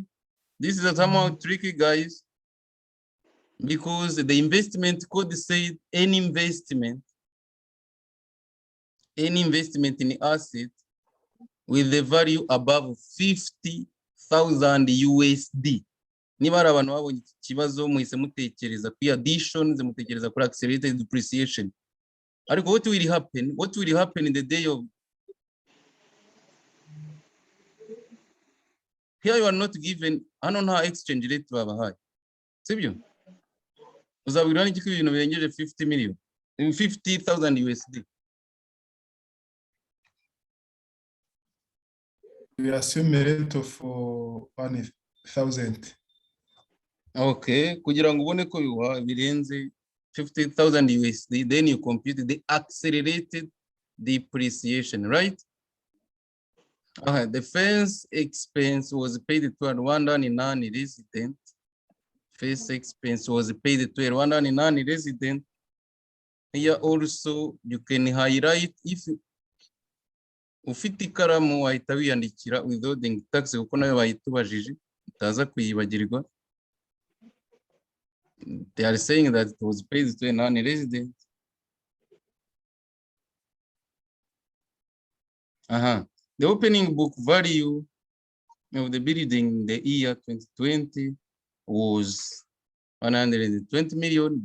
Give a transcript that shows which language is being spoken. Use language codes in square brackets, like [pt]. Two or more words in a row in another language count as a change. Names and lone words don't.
[en] This is somewhat tricky, guys, because the investment code said any investment in asset with the value above 50,000 USD. [rw] Niba ari abantu babonye ikibazo muhise mutekereza kuri addition, mutekereza kuri [en] accelerated depreciation. Ariko what will happen? What will happen in the day of here? You are not given, I don't know how exchange rate babahaye. [rw] Sibyo? Uzabwira n'iki ko ibintu birengeje 50 million, 50,000 USD. [en] We assume a rate of 1,000. Okay, [rw] kugira ngo ubone ko birenze [en] 50,000 USD, then you compute the accelerated depreciation, right? The fence expense was paid to a Rwandan non-resident. Fence expense was paid to a Rwandan non-resident. Here also you can highlight, if [rw] ufite ikaramu wahita wiyandikira [en] withholding tax [rw] kuko nayo bayitubajije utaza kuyibagirwa. [en] They are saying that it was paid to a non-resident. The opening book value of the building in the year 2020 was 120 million.